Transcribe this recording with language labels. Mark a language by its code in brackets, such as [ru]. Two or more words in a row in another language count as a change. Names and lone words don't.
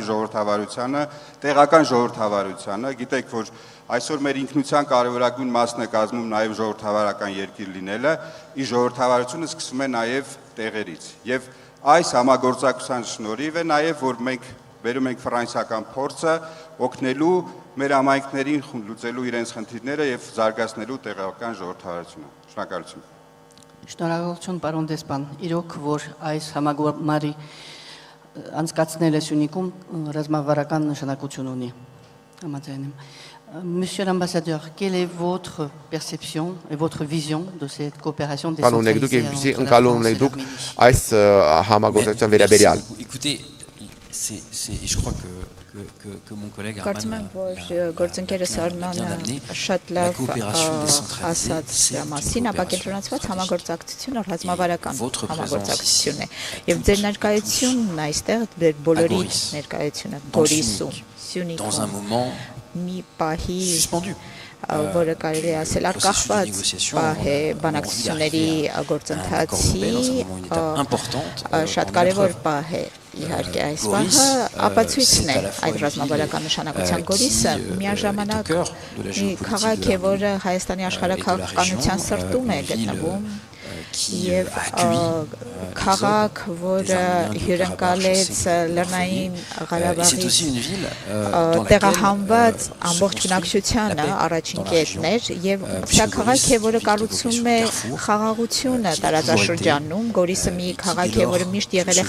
[hy] ժողովրդավարությանը, տեղական ժողովրդավարությանը։ Գիտեք, որ այսօր մեր ինքնության կարևորագույն մասն է կազմում նաեւ ժողովրդավարական երկիր լինելը, ի ժողովրդավարությունը սկսում է նաեւ տեղերից։ Եվ այս համագործակցության շնորհիվ է նաեւ, որ մենք բերում ենք ֆրանսիական փորձը օգնելու մեր համայնքներին լուծելու իրենց խնդիրները եւ զարգացնելու տեղական ժողովրդավարությունը։ Շնորհակալություն։ Շնորհակալություն, պարոն դեսպան, իրոք, որ այս համագումարի անցկացնելը Սյունիքում ռազմավարական նշանակություն ունի։ Համաձայն եմ։ [fr] Monsieur l'ambassadeur, quelle est votre perception et votre vision de cette coopération décentralisée Écoutez, je crois que mon collègue Arman a bien amené la coopération décentralisée, c'est une coopération votre présence ici, dans un moment suspendu. [hy] Որը կարելի ասել արկախված է բանակցությունների գործընթացի շատ կարևոր պահ է իհարկե այս պահը ապացույցն է այդ ռազմավարական նշանակության գորիսը միաժամանակ մի քաղաք է, որը Հայաստանի աշխարհաքաղաքականության սրտում է գտնվում եւ քաղաք, որը հյուրընկալեց Լեռնային Ղարաբաղից տեղահանված ամբողջ բնակչությանը առաջին կետն էր եւ սա քաղաք է, որը կառուցում է խաղաղությունը տարածաշրջանում, Գորիսը մի քաղաք է, որը միշտ եղել է